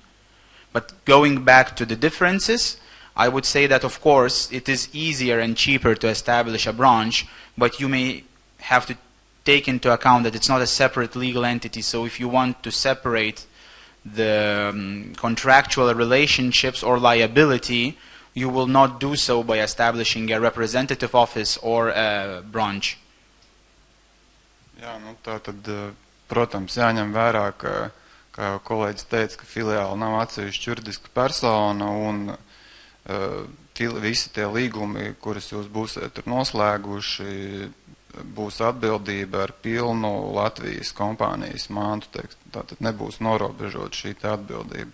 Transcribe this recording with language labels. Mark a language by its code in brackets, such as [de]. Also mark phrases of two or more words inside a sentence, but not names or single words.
[en] But going back to the differences, I would say that, of course, it is easier and cheaper to establish a branch, but you may have to take into account that it's not a separate legal entity. So if you want to separate the contractual relationships or liability, you will not do so by establishing a representative office or a branch. [lv] Jā, nu tā tad, protams, jāņem vērā, ka, kā jau kolēģis teica, ka filiāla nav atsevišķa juridiska persona un visi tie līgumi, kurus jūs būsiet noslēguši, būs atbildība ar pilnu Latvijas kompānijas mantu, tātad nebūs norobežot šī atbildība.